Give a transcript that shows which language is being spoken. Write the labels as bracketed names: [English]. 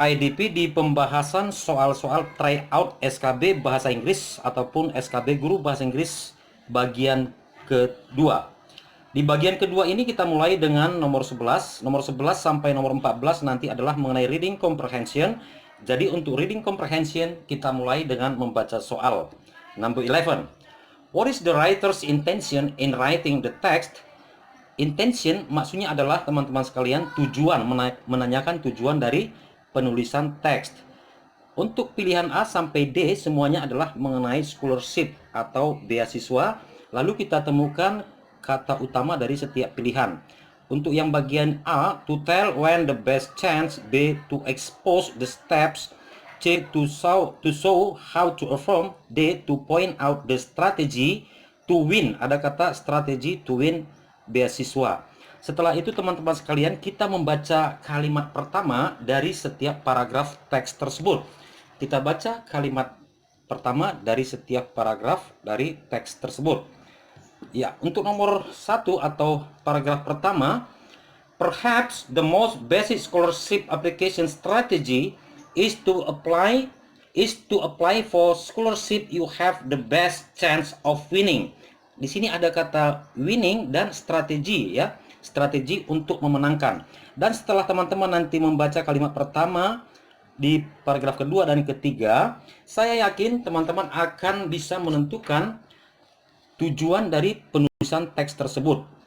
[Indonesian] IDP di pembahasan soal-soal tryout SKB Bahasa Inggris ataupun SKB Guru Bahasa Inggris bagian kedua. Di bagian kedua ini kita mulai dengan nomor 11. Nomor 11 sampai nomor 14 nanti adalah mengenai reading comprehension. Jadi untuk reading comprehension kita mulai dengan membaca soal. [English] Number 11. What is the writer's intention in writing the text? [Indonesian] Intention maksudnya adalah teman-teman sekalian tujuan, menanyakan tujuan dari penulisan teks. Untuk pilihan A sampai D semuanya adalah mengenai scholarship atau beasiswa. Lalu kita temukan kata utama dari setiap pilihan. Untuk yang bagian A, [English] to tell when the best chance, B, to expose the steps, C, to show how to perform, D, to point out the strategy to win. [Indonesian] Ada kata strategi [English] to win [Indonesian] beasiswa. Setelah itu teman-teman sekalian kita membaca kalimat pertama dari setiap paragraf teks tersebut. Kita baca kalimat pertama dari setiap paragraf dari teks tersebut. Ya, untuk nomor 1 atau paragraf pertama, [English] perhaps the most basic scholarship application strategy is to apply for scholarship you have the best chance of winning. [Indonesian] Di sini ada kata winning dan strategi ya, strategi untuk memenangkan. Dan setelah teman-teman nanti membaca kalimat pertama di paragraf kedua dan ketiga, saya yakin teman-teman akan bisa menentukan tujuan dari penulisan teks tersebut.